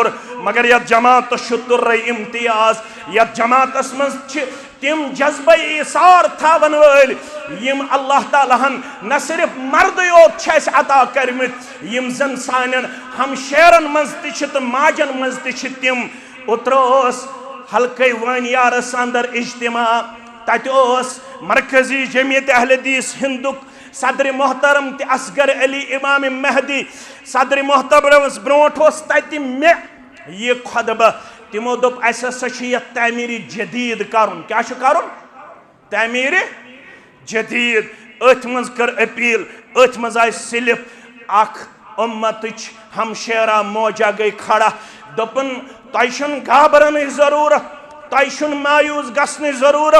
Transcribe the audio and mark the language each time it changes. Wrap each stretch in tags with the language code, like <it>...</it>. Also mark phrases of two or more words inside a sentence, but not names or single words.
<ks>مگر یتھ جماعتس چھُ تُرے امتیاز، یتھ جماعتس منٛز چھِ تم جذبہ ایثار تھاون وٲلۍ یم اللہ تعالیٰ ہن نہ صرف مردٕے یوت چھِ اَسہِ عطا کٔرمٕتۍ، یم زن سانٮ۪ن ہمشیرن منٛز تہِ چھِ تہٕ ماجن منٛز تہِ چھِ تم. اوترٕ اوس حلقے وانیارس اندر اجتماع، تتہِ اوس مرکزی جمعیت اہل حدیث ہندُک صدر محترم تہِ اصغر علی امام مہدی. صدر محترمس برونٛٹھ اوس تتہِ مےٚ یہ خطبہ. تمو دوٚپ اسہِ ہسا چھُ یتھ تعمیٖرِ جدید کرُن. کیٛاہ چھُ کرُن؟ تعمیٖرِ جدید. أتھۍ منٛز کٔر اپیٖل، أتھۍ منٛز آیہِ سلپ. اکھ اُمتٕچ ہمشیرہ موجہ گٔے کھڑا، دوٚپُن تۄہہِ چھُنہٕ گابرنٕچ ضروٗرت، تۄہہِ چھُنہٕ مایوٗس گژھنٕچ ضروٗرت.</ks>